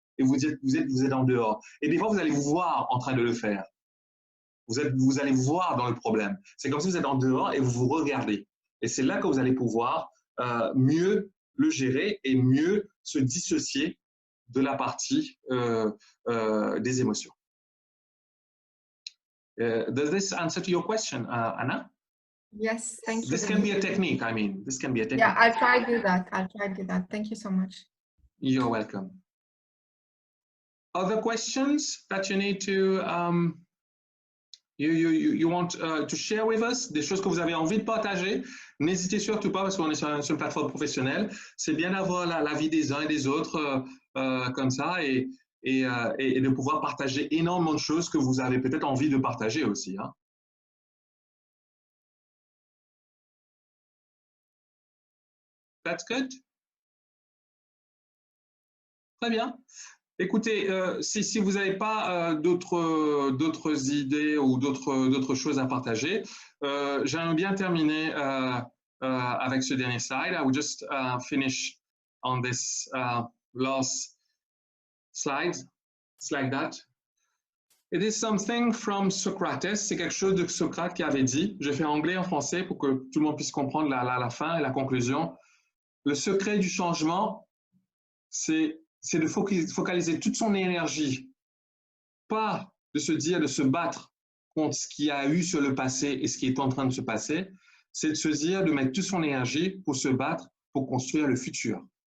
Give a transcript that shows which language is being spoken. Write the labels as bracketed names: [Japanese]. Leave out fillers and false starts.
[French] Et vous êtes en dehors. Et des fois, vous allez vous voir en train de le faire. Vous allez vous voir dans le problème. C'est comme si vous êtes en dehors et vous vous regardez. Et c'est là que vous allez pouvoir mieux le gérer et mieux se dissocier de la partie des émotions. [English] Does this answer to your question, Anna? Yes, thank you. This can be a technique, I mean. This can be a technique. Yeah, I'll try to do that. I'll try to do that. Thank you so much. You're welcome. Other questions that you need to you want to share with us, [French] des choses que vous avez envie de partager, n'hésitez surtout pas parce qu'on est sur une plateforme professionnelle. C'est bien d'avoir l'avis des uns et des autres comme ça et de pouvoir partager énormément de choses que vous avez peut-être envie de partager aussi. Hein. [English] That's good. [French] Très bien. Écoutez, si vous n'avez pas d'autres idées ou d'autres choses à partager, j'aimerais bien terminer avec ce dernier slide. [English] I will just finish on this last slide. It's like that. It is something from Socrates. [French] C'est quelque chose de Socrate qui avait dit. Je fais anglais en français pour que tout le monde puisse comprendre la fin et la conclusion. Le secret du changement, c'est de focaliser toute son énergie, pas de se dire, de se battre contre ce qu'il y a eu sur le passé et ce qui est en train de se passer, c'est de se dire, de mettre toute son énergie pour se battre, pour construire le futur.